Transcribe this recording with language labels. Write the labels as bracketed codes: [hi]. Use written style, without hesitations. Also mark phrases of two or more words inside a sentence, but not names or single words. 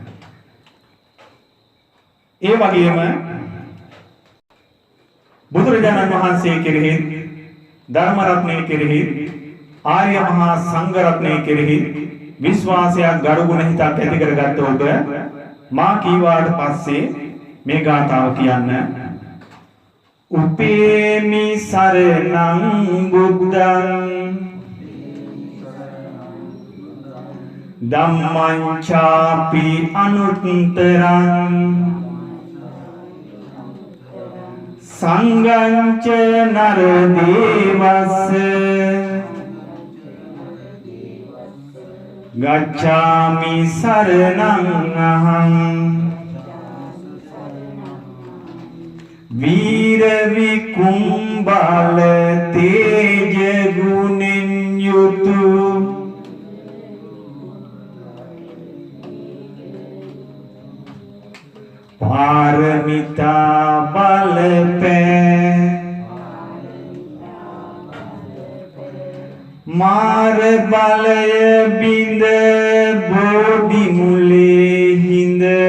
[si] ඒ වගේම බුදුරජාණන් වහන්සේ කෙරෙහි ධර්ම රත්නයේ කෙරෙහි ආර්ය මහා සංඝ රත්නයේ කෙරෙහි විශ්වාසයක් ගරුගුණ හිතක් ඇති කරගත්ත ඔබ මා කීවාට පස්සේ මේ ගාථාව කියන්න. [pi] උපේමි සරණං බුද්ධං ධම්මං චාපි අනුත්තරං සංඝං ච නර දේවස්ස ගච්ඡාමි සරණං අහං [si] වීර විකුම්බල තේජ ගුණෙන් යුතු පාරමිතා බලපෑ මාර බලය බිඳ බෝධි මුලේ හිඳ